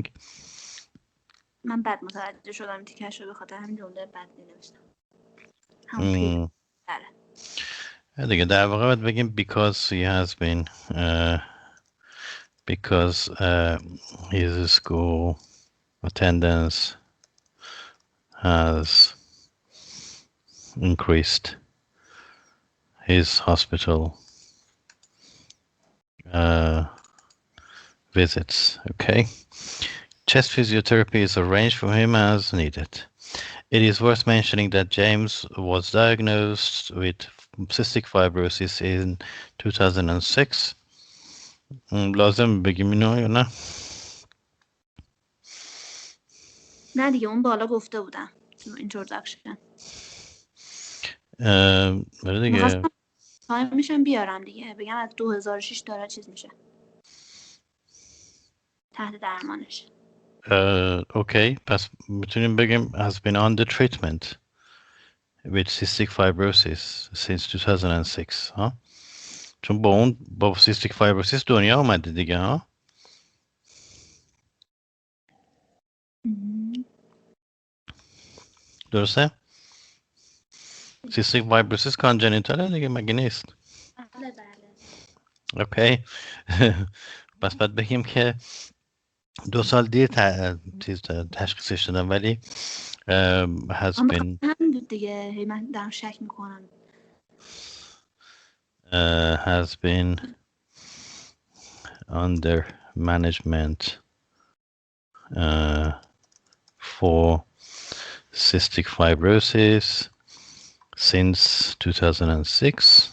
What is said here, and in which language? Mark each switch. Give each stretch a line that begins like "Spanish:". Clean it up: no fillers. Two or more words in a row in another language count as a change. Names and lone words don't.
Persian: من بد متوجه شدم تیکش رو به خاطر همین جمله بد نوشتم. دیگه در واقع باید بگیم
English: because he has been because his school attendance has increased his hospital visits. Okay. Chest physiotherapy is arranged for him as needed. It is worth mentioning that James was diagnosed with cystic fibrosis in 2006.
Persian: لازم بگیم اینو یا نه؟ نه دیگه اون بالا گفته بودم تو introduction. دیگه تایم میشم بیارم دیگه بگم از 2006 داره چیز میشه تحت درمانش. اوکی پس میتونیم بگیم
English: has been under treatment with cystic fibrosis since 2006
Persian: ها چون با
English: cystic fibrosis
Persian: دنیا آمده دیگه ها درسته؟
English: cystic fibrosis congenital
Persian: دیگه مگه نیست؟ بله بله. اوکی پس باید بگیم که 2 سال دیر تشخیصش دادم ولی
English: has been
Persian: همین بود دیگه، هی من دارم شک میکنم.
English: has been under management for cystic fibrosis since 2006.